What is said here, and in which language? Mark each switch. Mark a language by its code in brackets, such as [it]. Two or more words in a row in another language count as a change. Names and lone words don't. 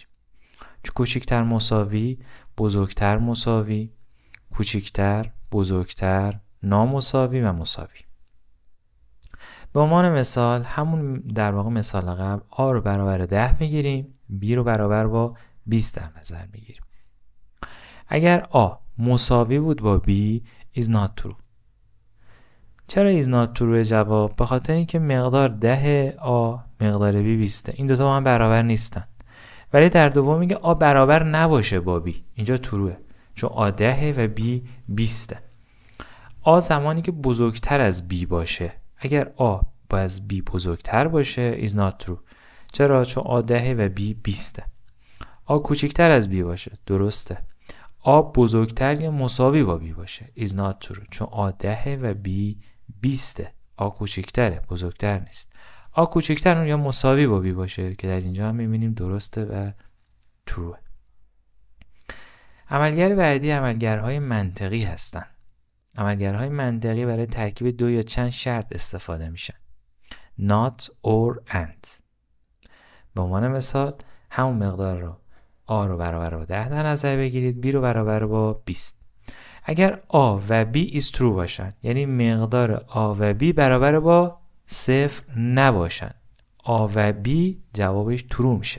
[fa] کوچیکتر مساوی، بزرگتر مساوی، کوچیکتر، بزرگتر، نامساوی و مساوی. به عنوان مثال همون در واقع مثال قبل A رو برابر 10 میگیریم، B رو برابر با 20 در نظر میگیریم. اگر A مساوی بود با B [en] is not true. [fa] چرا [en] is not true [fa] جواب؟ به خاطر اینکه مقدار 10 A مقدار B 20. این دوتا با هم برابر نیستن. ولی در دوم میگه A برابر نباشه با B. اینجا تروه. چون A 10 و B 20. A زمانی که بزرگتر از B باشه. اگر A از B بزرگتر باشه [en] is not true. [fa] چرا؟ چون A 10 و B 20. A کوچکتر از B باشه. درسته. A بزرگتر یا مساوی با B باشه [en] is not true. [fa] چون A 10 و B 20. A کوچکتره، بزرگتر نیست. A کوچکتر یا مساوی با B باشه که در اینجا هم میبینیم درسته و true. عملگر بعدی عملگرهای منطقی هستن. عملگرهای منطقی برای ترکیب 2 یا چند شرط استفاده میشن. [en] not or and. [fa] به عنوان مثال همون مقدار رو A رو برابر با 10 در نظر بگیرید، B رو برابر با 20. اگر A و B [en] is true [fa] باشن، یعنی مقدار A و B برابر با 0 نباشن، A و B جوابش true میشه.